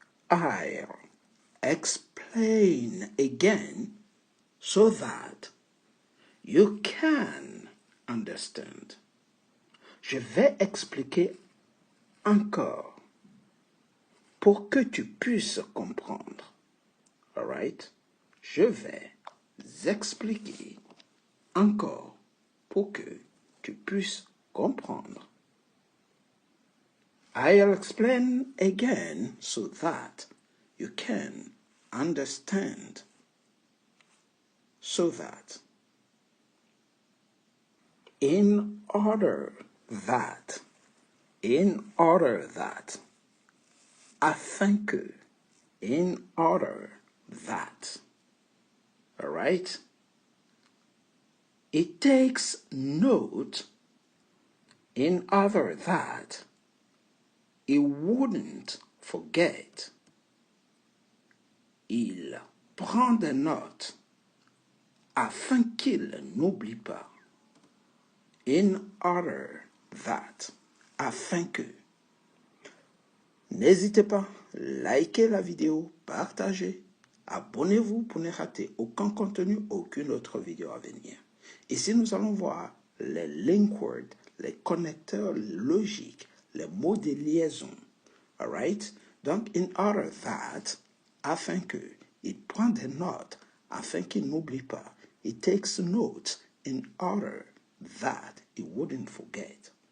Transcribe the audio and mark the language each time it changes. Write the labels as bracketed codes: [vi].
[en] I'll explain again so that you can understand. [fr] Je vais expliquer encore pour que tu puisses comprendre. Alright? Je vais expliquer encore pour que tu puisses comprendre. [en] I'll explain again so that you can understand. So that. In order that. In order that. [fr] Afin que. [en] In order that. Alright? It takes note in order that he wouldn't forget. [fr] Il prend des notes afin qu'il n'oublie pas. [en] In order that. [fr] Afin que. N'hésitez pas, likez la vidéo, partagez, abonnez-vous pour ne rater aucun contenu, aucune autre vidéo à venir. Ici, nous allons voir les link words, les connecteurs logiques, les mots de liaison. Alright? Donc, [en] in order that, [fr] afin que, il prend des notes, afin qu'il n'oublie pas. [en] He takes notes in order that he wouldn't forget.